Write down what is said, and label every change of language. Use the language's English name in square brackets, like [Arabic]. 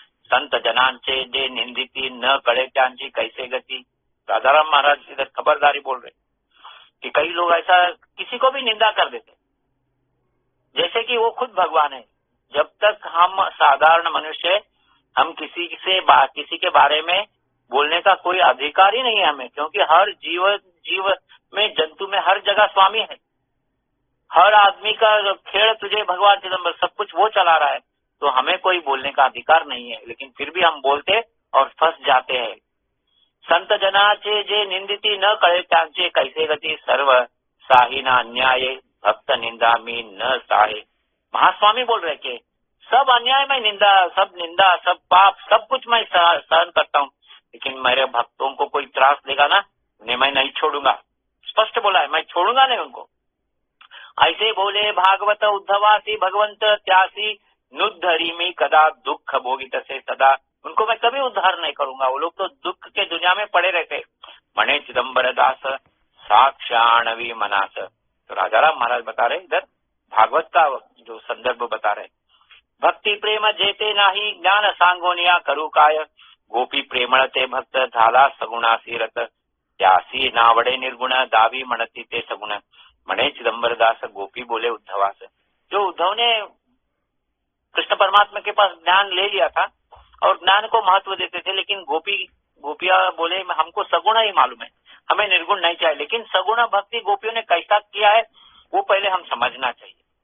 [Marathi] संत जनांचे जे निंदिती न कळे त्यांची कैसे गती। [Hindi] राजाराम महाराज इधर खबरदारी बोल रहे कि कई लोग ऐसा किसी को भी निंदा कर देते जैसे कि वो खुद भगवान है। जब तक हम साधारण मनुष्य, हम किसी के बारे में बोलने का कोई अधिकार ही नहीं है हमें, क्योंकि हर जीव में जंतु में हर जगह स्वामी है। हर आदमी का खेल तुझे भगवान चिदंबर सब कुछ वो चला रहा है, तो हमें कोई बोलने का अधिकार नहीं है, लेकिन फिर भी हम बोलते और फंस जाते हैं। [Marathi] संत जनाचे जे निंदिती न कळे त्यांचे कैसे गती सर्व साहिना अन्याय भक्त निंदा मी न साहे। [Hindi] महास्वामी बोल रहे कि सब अन्याय में निंदा सब पाप सब कुछ मैं सहन करता हूँ, लेकिन मेरे भक्तों को कोई त्रास देगा ना उन्हें मैं नहीं छोड़ूंगा। स्पष्ट बोला है, मैं छोड़ूंगा नहीं उनको। [Marathi] ऐसे बोले भागवत उद्धवासी भगवंत त्यासी नुद्धरी मी कदा दुख भोगित से सदा। [Hindi] उनको मैं कभी उद्धार नहीं करूंगा, वो लोग तो दुख के दुनिया में पड़े रहते। [Marathi] मणे चिदंबर दास साक्षाणवी मनास। [Hindi] तो राजाराम महाराज बता रहे इधर भागवत का जो संदर्भ बता रहे, [Marathi] भक्ति प्रेम जेते नाही ज्ञान सांगोनिया करू काय। गोपी प्रेमळते भक्त झाला सगुणासी रत त्यासी नावडे निर्गुण दावी म्हणती ते सगुण। मणे चिदंबरदास गोपी बोले उद्धवास। [Hindi] जो उद्धव ने कृष्ण परमात्मा के पास ज्ञान ले लिया था और ज्ञान को महत्व देते थे, लेकिन गोपिया बोले हमको सगुण ही मालूम है, हमें निर्गुण नहीं चाहिए। लेकिन सगुण भक्ति गोपियों ने कैसा किया है वो पहले हम समझना चाहिए।